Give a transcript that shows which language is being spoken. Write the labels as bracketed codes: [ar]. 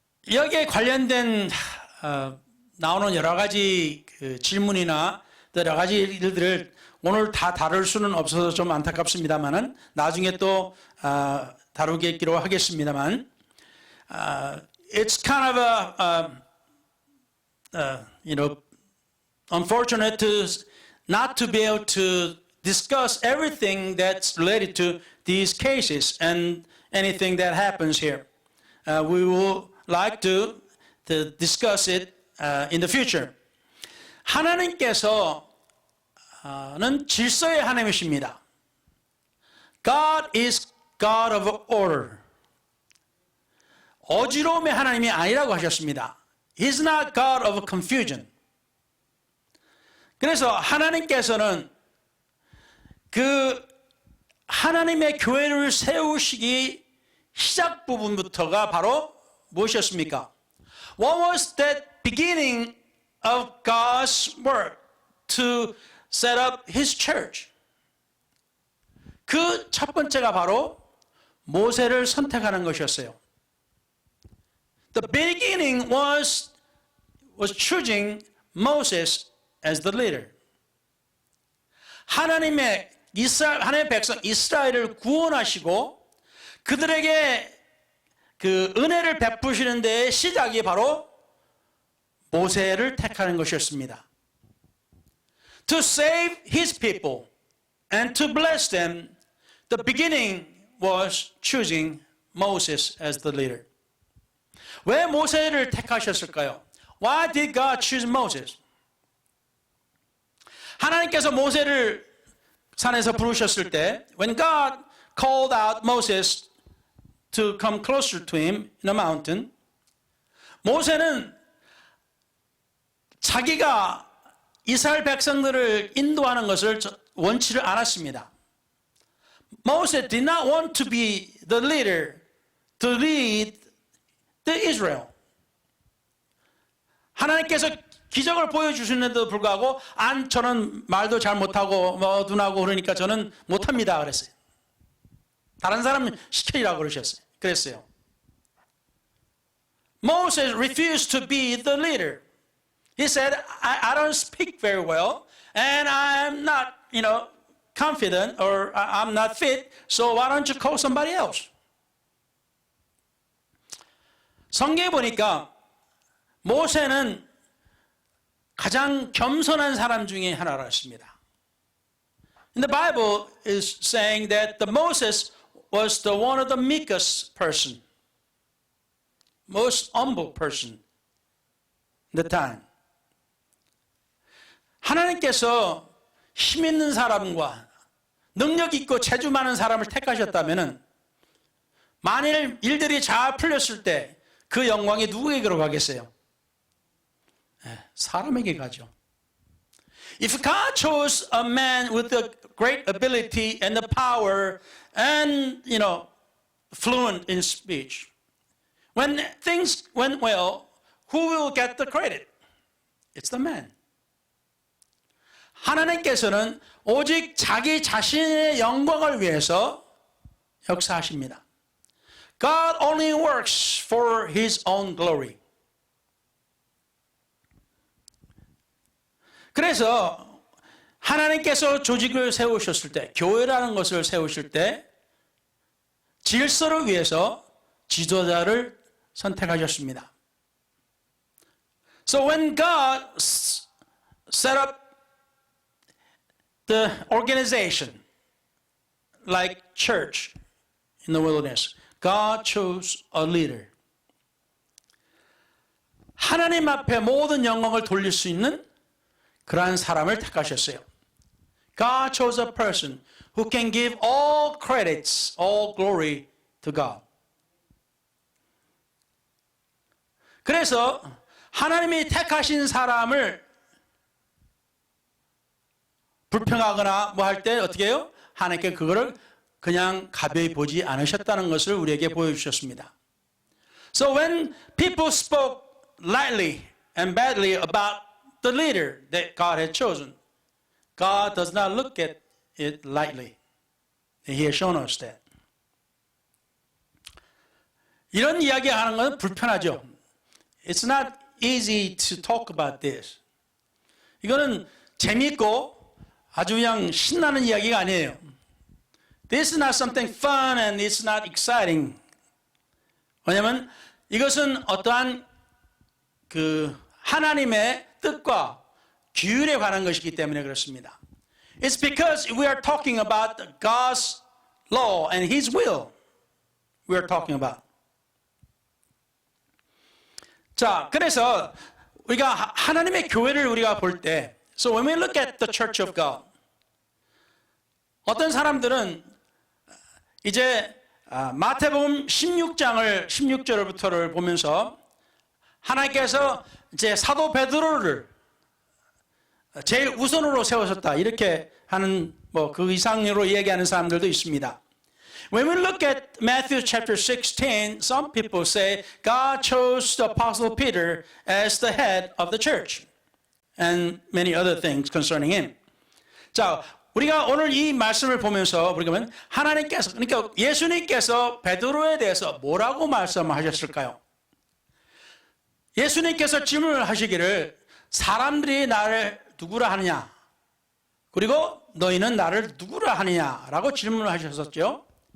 [ko] 여기에 관련된 나오는 여러 가지 질문이나 여러 가지 일들을 오늘 다 다룰 수는 없어서 좀 안타깝습니다만은 나중에 또 다루기로 하겠습니다만, [en] it's kind of unfortunate not to be able to discuss everything that's related to these cases and anything that happens here. We would like to discuss it in the future. [ko] 하나님께서는 질서의 하나님이십니다. [en] God is God of order. [ko] 어지러움의 하나님이 아니라고 하셨습니다. [en] He's not God of confusion. [ko] 그래서 하나님께서는 그 하나님의 교회를 세우시기 시작 부분부터가 바로 무엇이었습니까? [en] What was that beginning of God's work to set up His church. [ko] 그 첫 번째가 바로 모세를 선택하는 것이었어요. [en] The beginning was choosing Moses as the leader. [ko] 하나님의 백성 이스라엘을 구원하시고 그들에게 그 은혜를 베푸시는 데의 시작이 바로 모세를 택하는 것이었습니다. [en] To save his people and to bless them, the beginning was choosing Moses as the leader. [ko] 왜 모세를 택하셨을까요? [en] Why did God choose Moses? [ko] 하나님께서 모세를 산에서 부르셨을 때, [en] when God called out Moses to come closer to him in a mountain, [ko] 모세는 자기가 이스라엘 백성들을 인도하는 것을 원치를 않았습니다. [en] Moses did not want to be the leader to lead the Israel. [ko] 하나님께서 기적을 보여주시는데도 불구하고 저는 말도 잘 못하고 둔하고 그러니까 저는 못합니다 그랬어요. 다른 사람 시키라고 그랬어요. [en] Moses refused to be the leader. He said, I don't speak very well and I'm not, confident or I'm not fit, so why don't you call somebody else? [ko] 성경에 보니까 모세는 가장 겸손한 사람 중에 하나라 했습니다. [en] In the Bible is saying that the Moses was the one of the meekest person, most humble person in the time. [ko] 하나님께서 힘 있는 사람과 능력 있고 재주 많은 사람을 택하셨다면은 만일 일들이 잘 풀렸을 때 그 영광이 누구에게로 가겠어요? 사람에게 가죠. [en] If God chose a man with the great ability and the power and, fluent in speech, when things went well, who will get the credit? It's the man. [ko] 하나님께서는 오직 자기 자신의 영광을 위해서 역사하십니다. [en] God only works for His own glory. [ko] 그래서 하나님께서 조직을 세우셨을 때, 교회라는 것을 세우실 때 질서를 위해서 지도자를 선택하셨습니다. [en] So when God set up the organization like church in the wilderness, God chose a leader. [ko] 하나님 앞에 모든 영광을 돌릴 수 있는 그러한 사람을 택하셨어요. [en] God chose a person who can give all credits, all glory to God. [ko] 그래서 하나님이 택하신 사람을 불평하거나 뭐 할 때 어떻게 해요? 하나님께 그거를 그냥 가벼이 보지 않으셨다는 것을 우리에게 보여주셨습니다. [en] So when people spoke lightly and badly about the leader that God had chosen, God does not look at it lightly. He has shown us that. [ko] 이런 이야기하는 건 불편하죠. [en] It's not easy to talk about this. [ko] 이거는 재미있고 아주 그냥 신나는 이야기가 아니에요. [en] This is not something fun and it's not exciting. [ko] 왜냐하면 이것은 어떠한 하나님의 뜻과 규율에 관한 것이기 때문에 그렇습니다. [en] It's because we are talking about God's law and His will. We are talking about. [ko] 자, 그래서 우리가 하나님의 교회를 우리가 볼 때, [en] so when we look at the Church of God, [ko] 어떤 사람들은 이제 마태복음 16절부터를 보면서 하나님께서 이제 사도 베드로를 제일 우선으로 세우셨다 이렇게 하는 그 이상으로 얘기하는 사람들도 있습니다. [en] When we look at Matthew chapter 16, some people say God chose the apostle Peter as the head of the church and many other things concerning him. [ko] 자, 우리가 오늘 이 말씀을 보면서 우리가 보면 하나님께서 그러니까 예수님께서 베드로에 대해서 뭐라고 말씀하셨을까요? 예수님께서 질문을 하시기를 사람들이 나를 누구라 하느냐? 그리고 너희는 나를 누구라 하느냐라고 질문을 하셨었죠.